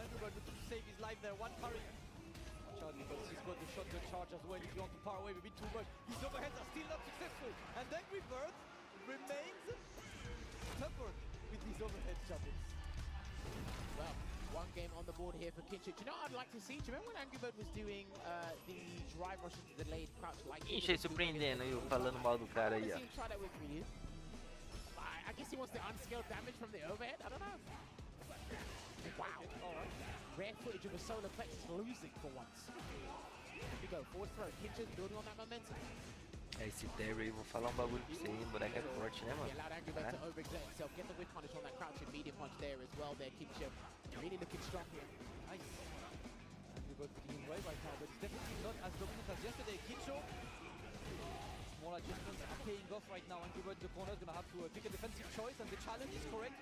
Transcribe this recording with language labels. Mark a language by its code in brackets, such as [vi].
[en] Angry Bird looking to save his life there. One parry. Charge because he's got the shotgun charge as well. If you want to power away a bit too much, his overheads are still not successful. And Angry Bird remains stubborn with these overhead jumps. Well, 1 game on the board here for Kinsho. Do you know what I'd like to see? Do you remember when Angry Bird was doing the drive rush into the delayed crouch? Like [pt] Ixi, aí surpreendendo, eu falando mal do cara aí, ó. [en] Try that with Ryu. I guess he wants the unscaled damage from the overhead. I don't know. Wow. All right. Rare footage of a solar plexus losing for once. Here we go. Forward throw. Kinsho's building on that momentum. [pt] Esse Terry, vou falar um bagulho pra você, hein? Boneco é forte, né, mano? [en] He allowed Angry Bird to overexert himself. Get the whip punish on that crouching medium punch there as well. There, Kinsho really looking strong here. Nice. Angry Bird putting him away right now, but it's definitely not as dominant as yesterday. Kinsho, small adjustments are paying off right now. Angry Bird in the corner is going to have to pick a defensive choice, and the challenge is correct.